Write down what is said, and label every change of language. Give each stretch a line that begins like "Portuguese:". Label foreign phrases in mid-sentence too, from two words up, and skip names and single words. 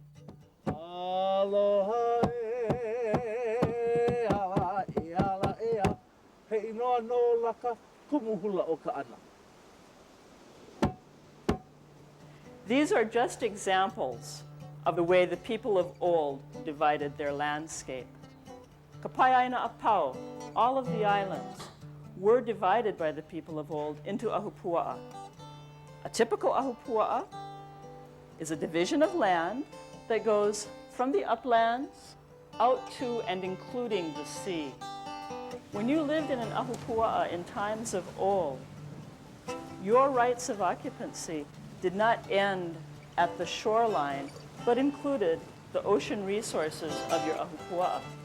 English: Aloha These are just examples of the way the people of old divided their landscape.
Hawaiian: Kapaiaina Apau,
English: all of the islands, were divided by the people of old into ahupuaʻa. A typical ahupuaʻa is a division of land that goes from the uplands out to and including the sea. When you lived in an ahupuaʻa in times of old, your rights of occupancy did not end at the shoreline, but included the ocean resources of your ahupuaʻa.